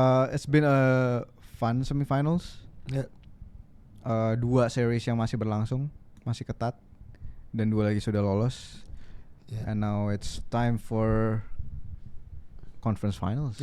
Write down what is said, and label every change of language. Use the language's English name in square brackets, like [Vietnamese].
[English] It's been a fun semifinals. Yeah. [Indonesian] 2 series yang masih berlangsung, masih ketat, dan 2 lagi sudah lolos. [English] Yeah. And now it's time for conference finals.